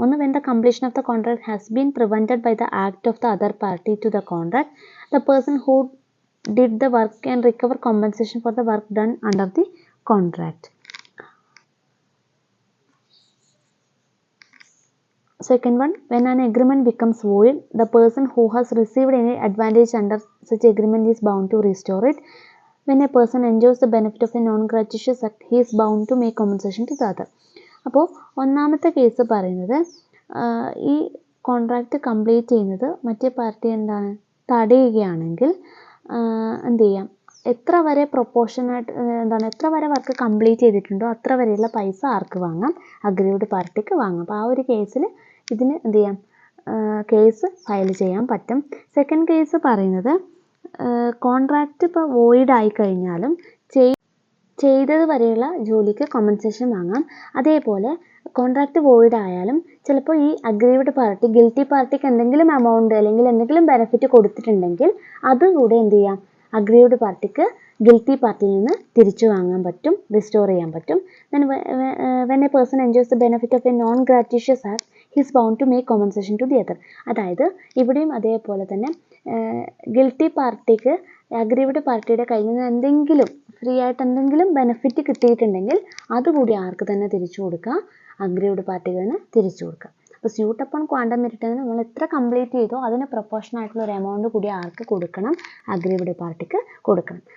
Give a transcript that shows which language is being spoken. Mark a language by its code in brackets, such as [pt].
[en] ഒന്ന്, when the completion of the contract has been prevented by the act of the other party to the contract, the person who did the work can recover compensation for the work done under the contract. Second one, when an agreement becomes void, the person who has received any advantage under such agreement is bound to restore it. When a person enjoys the benefit of a non-gratuitous act, he is bound to make compensation to the other. [ml] അപ്പോൾ ഒന്നാമത്തെ case പറയുന്നത് ഈ contract complete ചെയ്യുന്നത് മറ്റേ party എന്താണ് തടയുകയാണെങ്കിൽ എന്ത് ചെയ്യാം, എത്ര വരെ പ്രൊപ്പോർഷനായിട്ട് എന്താണ് എത്ര വരെ വർക്ക് കംപ്ലീറ്റ് ചെയ്തിട്ടുണ്ടോ അത്ര വരെയുള്ള പൈസ ആർക്ക് വാങ്ങാം, അഗ്രീവ്ഡ് പാർട്ടിക്ക് വാങ്ങാം. അപ്പോൾ ആ ഒരു കേസിൽ ഇതിന് എന്ത് ചെയ്യാം, കേസ് ഫയൽ ചെയ്യാൻ പറ്റും. സെക്കൻഡ് കേസ് പറയുന്നത് കോൺട്രാക്റ്റ് ഇപ്പോൾ വോയിഡ് ആയിക്കഴിഞ്ഞാലും ചെയ്തത് വരെയുള്ള ജോലിക്ക് കോമ്പൻസേഷൻ വാങ്ങാം. അതേപോലെ കോൺട്രാക്റ്റ് വോയിഡ് ആയാലും ചിലപ്പോൾ ഈ അഗ്രീവ്ഡ് പാർട്ടി ഗിൽറ്റി പാർട്ടിക്ക് എന്തെങ്കിലും എമൗണ്ട് അല്ലെങ്കിൽ എന്തെങ്കിലും ബെനിഫിറ്റ് കൊടുത്തിട്ടുണ്ടെങ്കിൽ അതുകൂടെ എന്ത് ചെയ്യാം, അഗ്രീവ്ഡ് പാർട്ടിക്ക് ഗിൽറ്റി പാർട്ടിയിൽ നിന്ന് തിരിച്ചു വാങ്ങാൻ പറ്റും, റിസ്റ്റോർ ചെയ്യാൻ പറ്റും. [en] then when a person enjoys the benefit of a non-gratuitous act, he is bound to make compensation to the other. [ml] അതായത് ഇവിടെയും അതേപോലെ തന്നെ ഗിൽറ്റി പാർട്ടിക്ക് അഗ്രീവ്ഡ് പാർട്ടിയുടെ കയ്യിൽ നിന്ന് എന്തെങ്കിലും ഫ്രീ ആയിട്ട് എന്തെങ്കിലും ബെനിഫിറ്റ് കിട്ടിയിട്ടുണ്ടെങ്കിൽ അതുകൂടി ആർക്ക് തന്നെ തിരിച്ചു കൊടുക്കുക, അഗ്രീവ്ഡ് പാർട്ടിക്ക് തന്നെ തിരിച്ചു കൊടുക്കുക. അപ്പോൾ സ്യൂട്ട് അപ്പോൺ ക്വാണ്ടം മെറിറ്റ് നമ്മൾ എത്ര കംപ്ലീറ്റ് ചെയ്തോ അതിന് പ്രൊപ്പോർഷൻ ആയിട്ടുള്ള ഒരു എമൗണ്ട് കൂടി ആർക്ക് കൊടുക്കണം, അഗ്രീവ്ഡ് പാർട്ടിക്ക് കൊടുക്കണം.